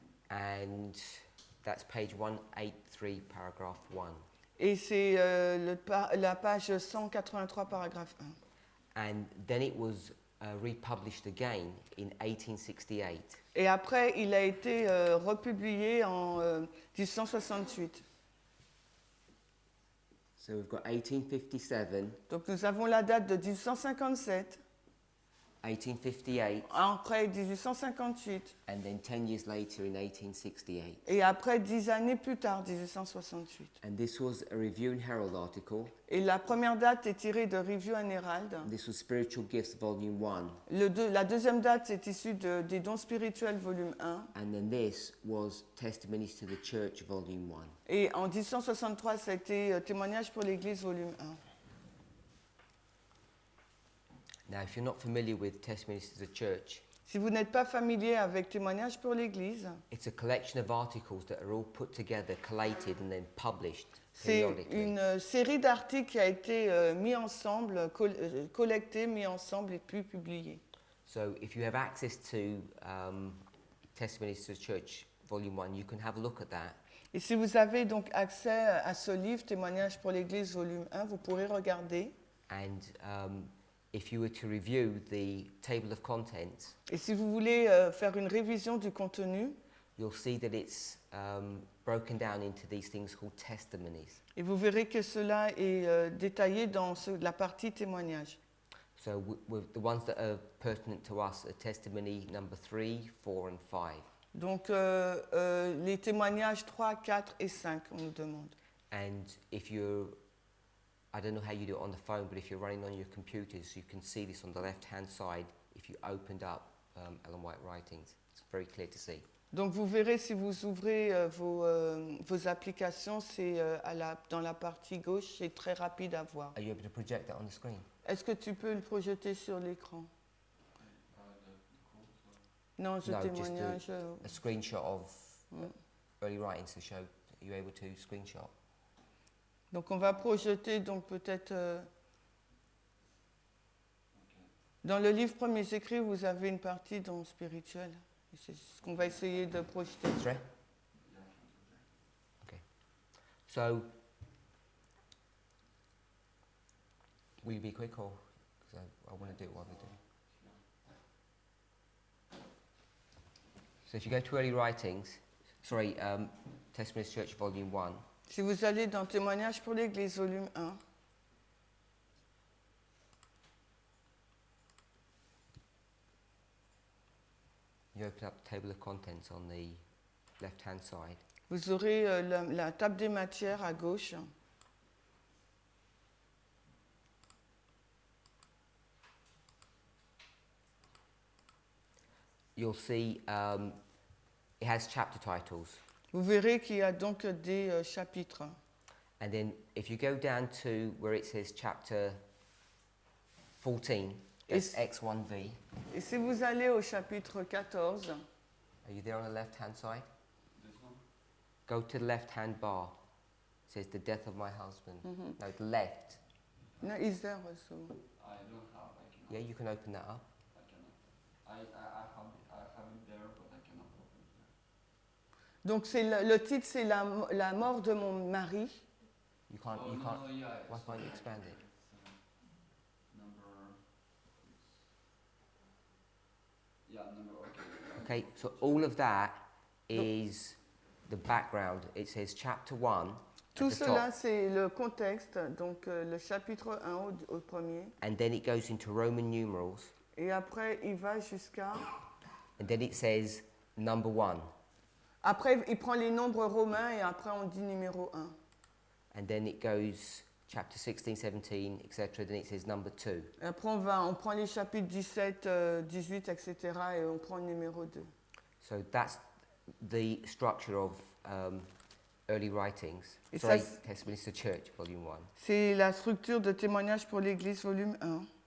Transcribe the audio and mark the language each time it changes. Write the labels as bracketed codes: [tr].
[en] And that's page 183, paragraph 1. [fr] Et c'est la page 183, paragraphe 1. [en] And then it was republished again in 1868. [fr] Et après, il a été republié en 1868. [en] So we've got 1857, [fr] Donc nous avons la date de 1857, [en] 1858, [fr] après 1858, [en] and then 10 years later in 1868. [fr] et après 10 années plus tard, 1868. [en] And this was a Review and Herald article. [fr] Et la première date est tirée de Review and Herald. [en] This was Spiritual Gifts, Volume 1. [fr] La deuxième date est issue des dons spirituels, volume 1. [en] And then this was Testimonies to the Church, Volume 1. [fr] Et en 1863, ça a été Témoignages pour l'Église, volume 1. [en] Now, if you're not familiar with Testimonies to the Church, [fr] Si vous n'êtes pas familier avec Témoignages pour l'Église, [en] it's a collection of articles that are all put together, collated, and then published [fr] c'est [en] periodically. [fr] une série d'articles qui a été mis ensemble, collectés, mis ensemble et puis publiés. [en] So, if you have access to Testimonies to the Church, Volume 1, you can have a look at that. [fr] Et si vous avez donc accès à ce livre, Témoignages pour l'Église, volume 1, vous pourrez regarder. [en] And if you were to review the table of contents, [fr] Et si vous voulez faire une révision du contenu, [en] you'll see that it's broken down into these things called testimonies. [fr] et vous verrez que cela est détaillé dans la partie témoignages. [en] So with the ones that are pertinent to us are testimony number 3, 4 and 5. [fr] Donc les témoignages 3, 4 et 5, on nous demande. [en] And if you're, I don't know how you do it on the phone, but if you're running on your computers, you can see this on the left-hand side if you opened up Ellen White Writings. It's very clear to see. [fr] Donc vous verrez si vous ouvrez vos applications, c'est dans la partie gauche, c'est très rapide à voir. [en] Are you able to project that on the screen? [fr] Est-ce que tu peux le projeter sur l'écran? Non, ce [en] No, just [fr] témoignage. [en] a screenshot of early writings to show. Are you able to screenshot? [fr] Donc on va projeter donc peut-être Dans le livre Premiers écrits, vous avez une partie dans spirituel. Et c'est ce qu'on va essayer de projeter. [en] That's right. Okay. So, will you be quick or? Because I want to do it while we do. So if you go to early writings, Testimonies Church Volume 1. [fr] Si vous allez dans Témoignages pour l'Église, volume 1, [en] You open up the table of contents on the left-hand side. [fr] vous aurez la table des matières à gauche. [en] You'll see it has chapter titles. [fr] Vous verrez qu'il y a donc des chapitres. [en] And then if you go down to where it says chapter 14, that's X1V. [fr] Et si vous allez au chapitre 14, [en] Are you there on the left-hand side? Go to the left-hand bar. It says the death of my husband. No, the left. no, is there also? I don't have. I cannot. Yeah, you can open that up. I cannot. I have it there, but I cannot open it. [fr] Donc c'est le titre, c'est la mort de mon mari. [en] You can't. Oh, You no, can't. no, yeah, Why it's, can't you expand it? Number. Yeah, number. Okay. Okay, so all of that is the background. It says chapter 1. [fr] Tout cela, c'est le contexte, donc le chapitre 1 au premier. [en] And then it goes into Roman numerals. [fr] Et après, il va jusqu'à... [en] And then it says number 1. [fr] Après, il prend les nombres romains et après, on dit numéro 1. [en] And then it goes chapter 16, 17, etc. Then it says number 2. [fr] Et après, on prend les chapitres 17, 18, etc. et on prend le numéro 2. [en] So that's the structure of early writings. [fr] Et [en] Sorry, [fr] ça, [en] Testimonies to Church, Volume 1. [fr] c'est la structure de témoignage pour l'Église, volume 1.